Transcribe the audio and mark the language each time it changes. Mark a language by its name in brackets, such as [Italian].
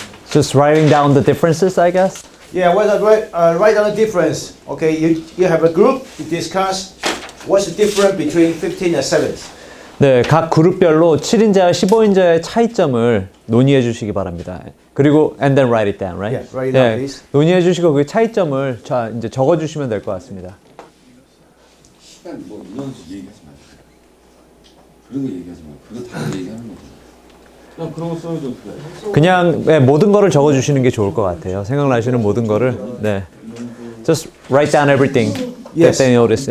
[English] Just writing down the differences, I guess. Yeah, well, write down the difference. Okay, you have a group, you discuss what's the difference between 15 and 7. [Korean] 네, 각 그룹별로 7인자와 15인자의 차이점을 논의해 주시기 바랍니다. 그리고 [English] and then write it down, right? Yeah, write it down, please. [Korean] 논의해 주시고 그 차이점을 이제 적어 주시면 될 것 같습니다. 시간 뭐, 인원수 얘기하지 마요. 그런 거 얘기하지 마요. 그거 다 얘기하는 거죠. 그냥 그런 거 써야죠. 그냥 네, 모든 거를 적어 주시는 게 좋을 것 같아요. 생각나시는 모든 거를. 네. [English] Just write down everything that they notice.